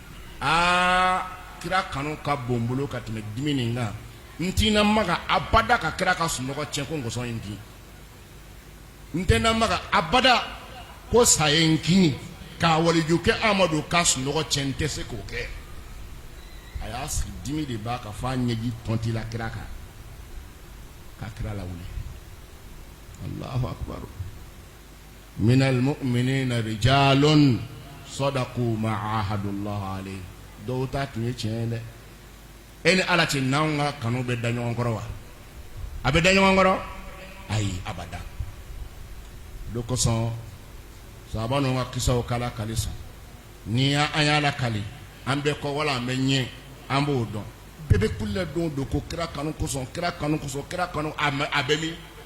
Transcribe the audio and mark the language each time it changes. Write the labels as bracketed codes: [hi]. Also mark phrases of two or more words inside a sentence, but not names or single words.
[bm] kira kanu ka bon bolo ka tɛmɛ dimi nin kan n tɛna maga abada ka kira ka sunɔgɔ tiɲɛ ko ngɔsɔn in kin n tɛna maga abada ko sa ye n kin k'a walijukɛ Amadu ka sunɔgɔ tiɲɛ n tɛ se k'o kɛ a y'a sigi dimi de b'a ka f'a ɲɛji tɔnti la kira kan ka kira lawuli [ar] الله أكبر من المؤمنين رجال صدقوا ما عاهدوا الله عليه [bm] dɔw ta tun ye tiɲɛ ye dɛ e ni ala cɛ n'anw ka kanu bɛ da ɲɔgɔn kɔrɔ wa a bɛ da ɲɔgɔn kɔrɔ ayi abada do kosɔn sahaba ninnu ka kisaw kala kali sɔn ni an y'a lakali an bɛ kɔ wala an bɛ ɲɛ an b'o dɔn bɛɛ bɛ kulila don do ko kira kanu kosɔn kira kanu a bɛ min